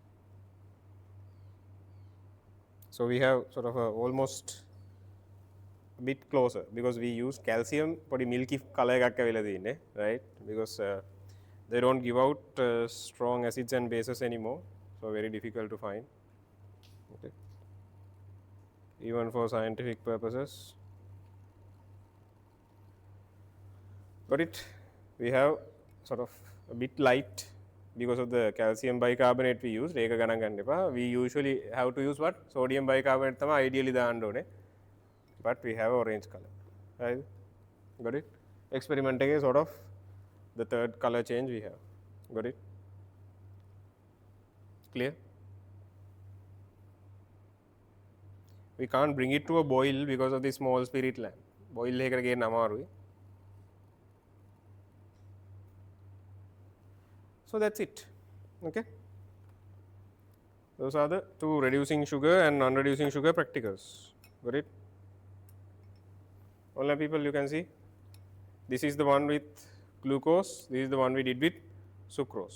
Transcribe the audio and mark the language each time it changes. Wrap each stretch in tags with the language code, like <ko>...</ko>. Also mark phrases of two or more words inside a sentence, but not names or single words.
<en>So we have sort of a almost a bit closer because we use calcium podi milky color</en> <si>එකක් ඇවිල්ලා තියෙන්නේ,</si> <en>right? Because they don't give out strong acids and bases anymore, so very difficult to find. Okay. Even for scientific purposes. Got it? We have sort of a bit light because of the calcium bicarbonate we use.</en> <si>ඒක ගණන් ගන්න එපා.</si> <en>We usually have to use what? Sodium bicarbonate</en> <si>තමයි ideally දාන්න ඕනේ.</si> <en>But we have orange color. Right? Got it? Experiment එකේ sort of the third color change we have. Got it? Clear? We can't bring it to a boil because of the small spirit lamp.</en> <si>Boil එකකට ගේන්න අමාරුයි.</si> <en>So that's it. Okay. Those are the two reducing sugar and non-reducing sugar practicals. Got it? Online people, you can see this is the one with glucose, this is the one we did with sucrose.</en>